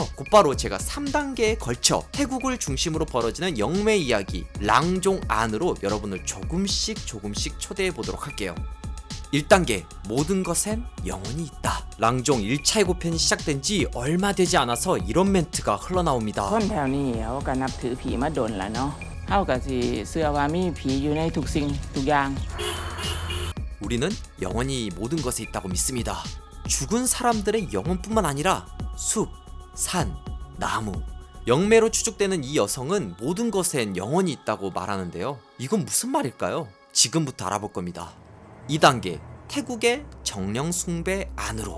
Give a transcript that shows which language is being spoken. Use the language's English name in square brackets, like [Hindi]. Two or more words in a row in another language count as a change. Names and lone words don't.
[Korean] 곧바로 제가 3단계에 걸쳐 태국을 중심으로 벌어지는 영매 이야기 랑종 안으로 여러분을 조금씩 초대해 보도록 할게요. 1단계 모든 것엔 영혼이 있다. 랑종 1차 예고편이 시작된 지 얼마 되지 않아서 이런 멘트가 흘러나옵니다. [Thai] คนแถวนี้เขาก็นับถือผีมาโดนแล้วเนาะเขาก็สิเชื่อว่ามีผีอยู่ในทุกสิ่งทุกอย่าง [Korean] 우리는 영혼이 모든 것에 있다고 믿습니다. 죽은 사람들의 영혼뿐만 아니라 숲, 산, 나무, 영매로 추측되는 이 여성은 모든 것엔 영혼이 있다고 말하는데요. 이건 무슨 말일까요? 지금부터 알아볼 겁니다. 2단계 태국의 정령 숭배 안으로.